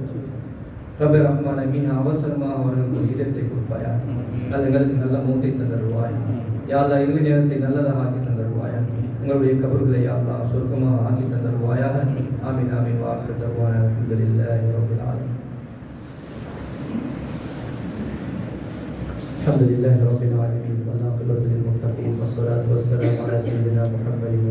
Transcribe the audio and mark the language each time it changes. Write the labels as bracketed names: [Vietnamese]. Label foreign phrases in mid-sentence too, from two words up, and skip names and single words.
[Tamil] ரப்பே ரஹ்மானே, மிக அவசரமாக அவர்களுக்கு ஒரு இடத்தை கொடுப்பாயா. எங்களுக்கு நல்ல மூத்தை தந்தருவாயா. [Arabic] يا الله, [Tamil] இறுதி நேரத்தை நல்லதாக ஆக்கி தந்தருவாயா. எங்களுடைய கபர்களை [Arabic] يا الله [Tamil] சொர்க்கமாக ஆக்கி தந்தருவாயாக. [Arabic] آمين آمين. وآخر دعوانا الحمد لله رب العالمين. الحمد لله رب العالمين والعاقبة للمتقين والصلاة والسلام على سيدنا محمد